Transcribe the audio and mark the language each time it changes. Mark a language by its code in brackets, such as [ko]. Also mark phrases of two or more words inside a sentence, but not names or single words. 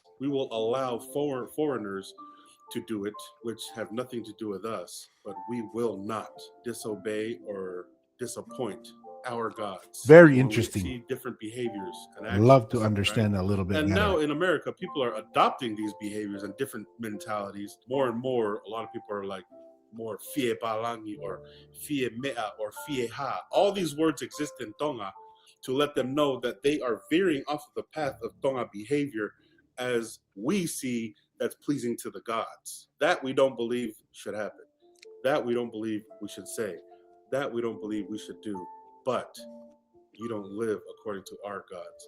[en] We will allow foreigners to do it, which have nothing to do with us, but we will not disobey or disappoint our gods. Very interesting. We see different behaviors and I'd actions. love to understand a little bit And better. now in America, people are adopting these behaviors and different mentalities more and more. A lot of people are like more [to] fie palangi [en] or [to] fie mea [en] or [to] fie ha. [en] All these words exist in Tonga to let them know that they are veering off of the path of Tonga behavior as we see that's pleasing to the gods. That we don't believe should happen. That we don't believe we should say. That we don't believe we should do. But you don't live according to our gods.